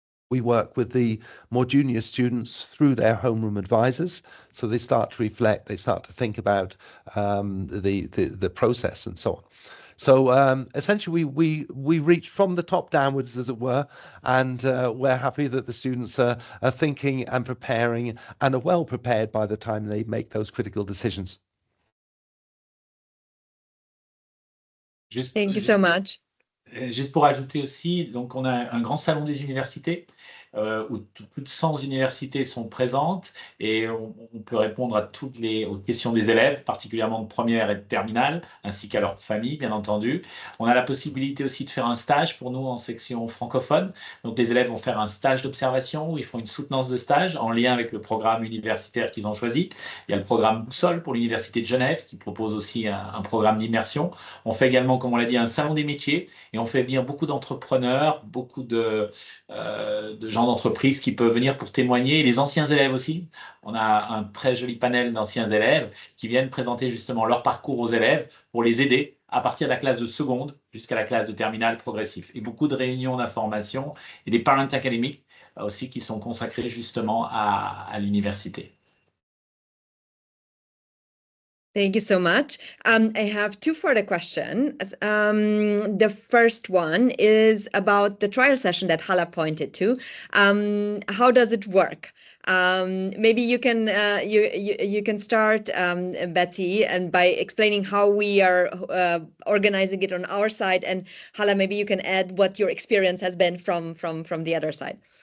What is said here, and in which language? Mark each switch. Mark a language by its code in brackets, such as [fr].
[en] We work with the more junior students through their homeroom advisors, so they start to reflect, they start to think about the process and so on. So essentially, we reach from the top downwards, as it were, and we're happy that the students are thinking and preparing and are well prepared by the time they make those critical decisions. Thank you so much. [fr] Juste pour ajouter aussi, donc on a un grand salon des universités où plus de 100 universités sont présentes et on peut répondre à aux questions des élèves, particulièrement de première et de terminale, ainsi qu'à leur famille, bien entendu. On a la possibilité aussi de faire un stage pour nous en section francophone. Donc les élèves vont faire un stage d'observation où ils font une soutenance de stage en lien avec le programme universitaire qu'ils ont choisi. Il y a le programme Boussole pour l'Université de Genève qui propose aussi un programme d'immersion. On fait également, comme on l'a dit, un salon des métiers et on fait venir beaucoup d'entrepreneurs, beaucoup de gens d'entreprise qui peuvent venir pour témoigner, et les anciens élèves aussi. On a un très joli panel d'anciens élèves qui viennent présenter justement leur parcours aux élèves pour les aider à partir de la classe de seconde jusqu'à la classe de terminale progressif. Et beaucoup de réunions d'information et des parent académiques aussi qui sont consacrés justement à l'université. [en] Thank you so much. I have 2 further questions. The first one is about the trial session that Hala pointed to. How does it work? Maybe you can you can start, Betsy, and by explaining how we are organizing it on our side, and Hala, maybe you can add what your experience has been from the other side.